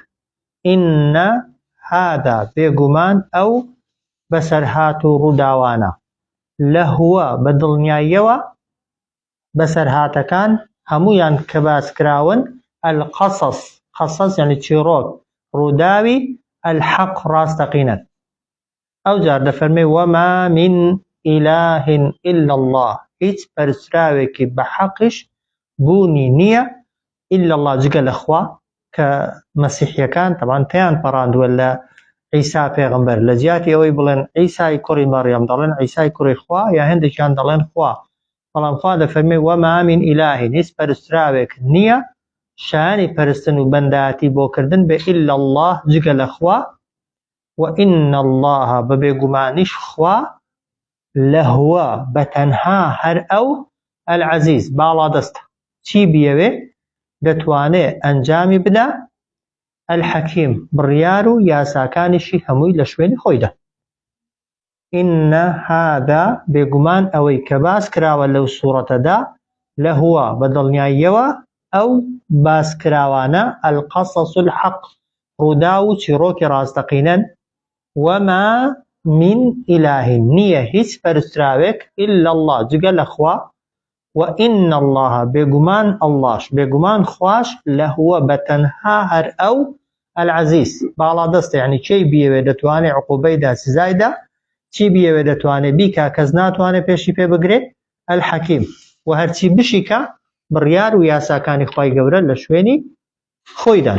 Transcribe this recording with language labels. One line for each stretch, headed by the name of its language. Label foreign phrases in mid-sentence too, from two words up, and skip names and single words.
Arabic: ئین هذا
Central Kurdish: بێگومان ئەو بەسەرهات و ڕووداوانە لەهوە بە دڵنیاییەوە بەسەرهاتەکان هەموویان کە باسکراون القەصەص، قەصەص یعنی چیرۆک، ڕووداوی الحەق ڕاستەقینەن. ئەو جار دەفەرمێ
Arabic: وەما من إله إلا الله،
Central Kurdish: هیچ پەرستراوێکی بە حەقیش بوونی نییە
Arabic: إلا الله
Central Kurdish: جگە لە خوا، کە مەسیحیەکان تەمان پێیان پەڕاندووە لە عیسا پێغەمبەر لە جیاتی ئەوەی بڵێن عیسای کوڕی مەڕیەم دەڵێن عیسای کوڕی خوا یا هێندێکیان دەڵێن خوا، بەڵام خوا دەفەرمێ
Arabic: وەما من إله،
Central Kurdish: هیچ پەرستراوێک نییە شایانی پەرستن و بەندایەتی بۆکردن بێ
Arabic: إلا الله
Central Kurdish: جگە لە خوا
Arabic: وإن الله
Central Kurdish: ببێگومانیش خوا لەهوە بەتەنها هەر ئەو العەزیز باڵا دەستە، چی بیەوێ دەتوانێ ئەنجامی بدا، الحەکیم بڕیار و یاساکانیشی هەمووی لە شوێنی خۆیدا.
Arabic: ئین هذا
Central Kurdish: بێگومان ئەوەی کە باس کراوە لەو سوورەتەدا لەهوە بە دڵنیاییەوە ئەو باسکراوانە
Arabic: القەصەص الحەق
Central Kurdish: ڕوودا و چیرۆکی ڕاستەقینەن.
Arabic: وما من إله،
Central Kurdish: نییە هیچ پەرستراوێک
Arabic: إلا الله
Central Kurdish: جگە لە خوا
Arabic: وإن الله
Central Kurdish: بێگومان ئەڵڵاش بێگومان خوش لەهوە بەتەنها هەر ئەو العەزیز باڵا دەستە، یعنی چی بیەوێ دەتوانێ عقوبەیدا سزایدا، چی بیەوێ دەتوانێ بیکا کەس ناتوانێ پێشی پێ بگرێت، الحەکیم و هەرچی بشیکە بڕیار و یاساکانی خوای گەورە لە شوێنی خۆیدان.